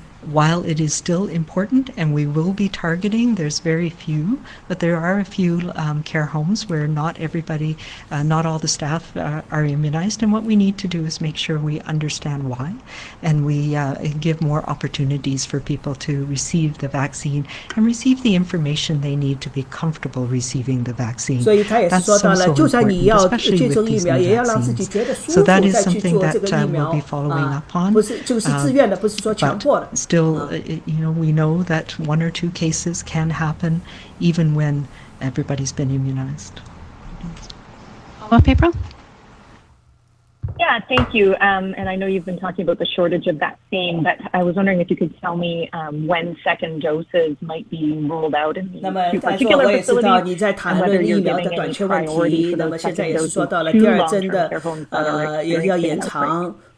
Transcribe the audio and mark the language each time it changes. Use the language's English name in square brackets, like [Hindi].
[English] While it is still important, and we will be targeting, there's very few, but there are a few care homes where not everybody, not all the staff are immunized, and what we need to do is make sure we understand why, and we give more opportunities for people to receive the vaccine and receive the information they need to be comfortable receiving the vaccine. [Chinese] 所以他也是说到了，就算你要接种疫苗，也要让自己觉得舒服再去做这个疫苗不是就是自愿的，不是说强迫的。 [English] Still, we know that 1 or 2 cases can happen even when everybody's been immunized. Follow-up, April? Yeah, thank you. And I know you've been talking about the shortage of vaccine, but I was wondering if you could tell me when second doses might be rolled out in these two particular facilities, and whether you're giving any priority for those second doses to long-term care homes that are experiencing outbreaks.